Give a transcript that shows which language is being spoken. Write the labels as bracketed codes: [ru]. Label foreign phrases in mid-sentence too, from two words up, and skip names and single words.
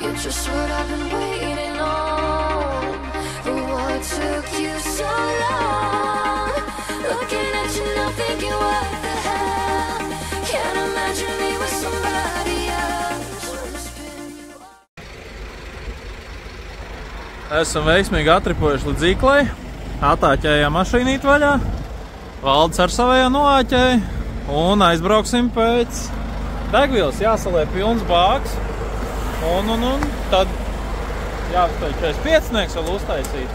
[en] just what I've been waiting on. But what took you so long? Looking at you now thinking what the hell. Can't imagine me with somebody else. Wanna spin you up. [lv] Esam veiksmīgi atripojuši līdz Zīklei. Atāķējām mašīnīt vaļā. Valdes ar savējo noāķēja. Un aizbrauksim pēc degvielas. Jāsaliek pilns bāks. Un tad jāuztaļ 45 vēl uztaisīt.